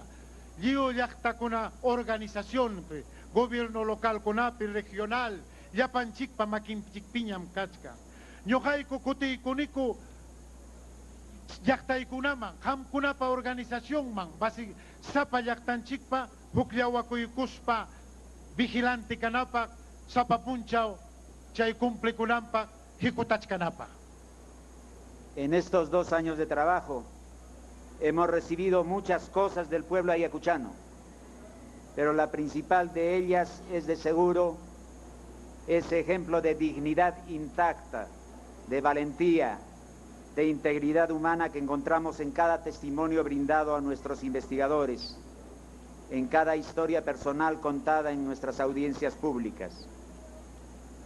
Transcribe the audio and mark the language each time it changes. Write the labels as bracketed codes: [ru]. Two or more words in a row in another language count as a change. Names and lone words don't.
[qu] lliw llaqtakuna [es] organización gobierno local [qu] kunapi regional llapanchikpa makinchikpiñam kachka ñuqayku kutiykuniku llaqtaykunaman hamkunapa organizacionman basi sapa llaqtanchikpa hukllawakuykuspa vigilante kanapaq sapa punchaw chay cumplikunanpaq jikutachkanapaq. [es] En estos 2 años de trabajo hemos recibido muchas cosas del pueblo ayacuchano, pero la principal de ellas es de seguro ese ejemplo de dignidad intacta, de valentía, de integridad humana que encontramos en cada testimonio brindado a nuestros investigadores, en cada historia personal contada en nuestras audiencias públicas.